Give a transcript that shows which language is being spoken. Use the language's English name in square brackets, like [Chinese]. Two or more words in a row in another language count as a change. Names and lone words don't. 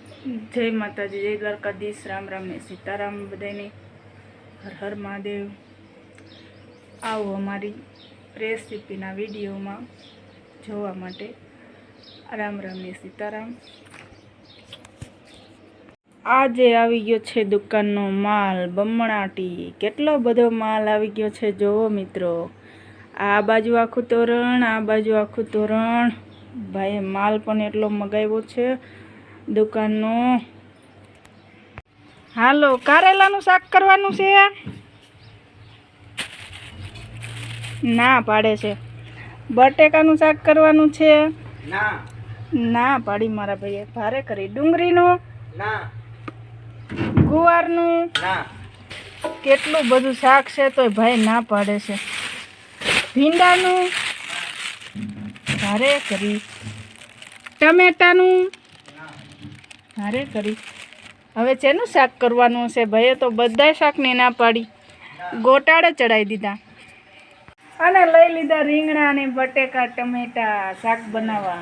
[Gujarati] જય માતાજી, જય દ્વારકાધીશ, રામ રામ ને સીતારામ બધાને હર હર મહાદેવ। આઓ અમારી રેસિપીના વિડિયો મેં જોવા માટે રામ રામ ને સીતારામ। આજે આવી ગયો છે દુકાનનો માલ બમણાટી। કેટલો બધો માલ આવી ગયો છે જોવો મિત્રો। આ બાજુ આખું તોરણ, આ બાજુ આખું તોરણ। ભાઈ માલ પણ એટલો મગાવ્યો છે દુકાનનો। હાલો કારેલાનું શાક કરવાનું છે। ના પાડે છે। બટેકાનું શાક કરવાનું છે। ના ના પાડી મારા ભાઈએ। ભારે કરી डુંગળીનું ना, गुवारનું ना। કેટલું બધું શાક છે તોય ભાઈ ના પાડે છે। ભીંડાનું ભારે કરી, ટમેટાનું ભારે કરી। હવે શેનું શાક કરવાનું છે ભાઈએ? તો બધાય શાકની ના પાડી, ગોટાળે ચડાવી દીધા અને લઈ લીધા રીંગણા અને બટેકા ટમેટા શાક બનાવવા।